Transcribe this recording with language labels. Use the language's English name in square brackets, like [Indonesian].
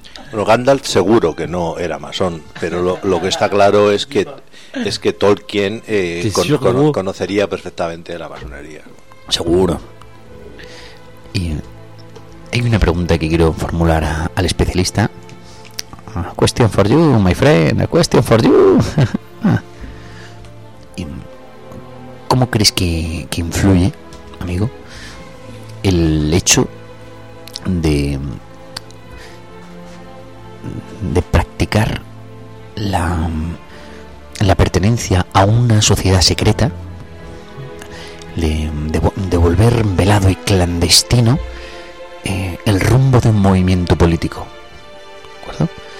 [Spanish] Bueno, Gandalf seguro que no era masón, pero lo que está claro es que Tolkien conocería perfectamente la masonería. Seguro. Y hay una pregunta que quiero formular al especialista. [English] Question for you, my friend, a question for you. [Spanish] ¿Y cómo crees que influye, amigo, el hecho de practicar la pertenencia a una sociedad secreta, de volver velado y clandestino el rumbo de un movimiento político, ¿de acuerdo?